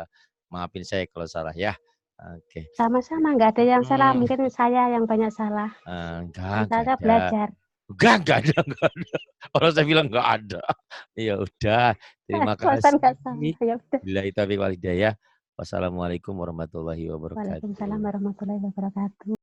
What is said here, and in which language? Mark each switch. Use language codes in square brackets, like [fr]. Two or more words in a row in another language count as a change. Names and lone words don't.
[id] Maafin saya kalau salah ya. Oke. Sama-sama, nggak ada yang salah. Mungkin saya yang banyak salah. Enggak Saya ada. belajar. Enggak ada. Orang saya bilang enggak ada. Ya udah, terima kasih. Bila itu [ar] والهداية. والسلام عليكم ورحمة الله وبركاته. وعليكم السلام ورحمة الله وبركاته.